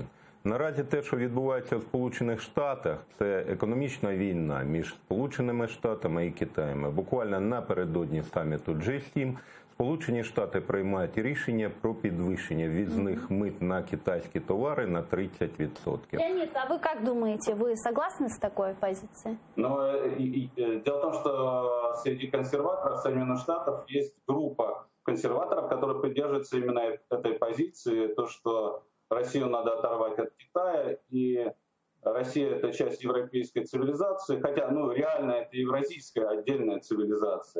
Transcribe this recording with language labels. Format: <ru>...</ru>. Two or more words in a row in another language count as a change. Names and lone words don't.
<uk>Наразі те, що відбувається в Сполучених Штатах, це економічна війна між Сполученими Штатами і Китаєм. Буквально напередодні саміту G7 Сполучені Штати приймають рішення про підвищення ввізних мит на китайські товари на 30%.</uk> <ru>Леонид, а вы как думаете, вы согласны с такой позицией? Но дело в том, что среди консерваторов Соединенных Штатов есть группа консерваторов, которые придерживаются именно этой позиции, то, что Россию надо оторвать от Китая, и Россия — это часть европейской цивилизации, хотя, реально это евразийская отдельная цивилизация.</ru>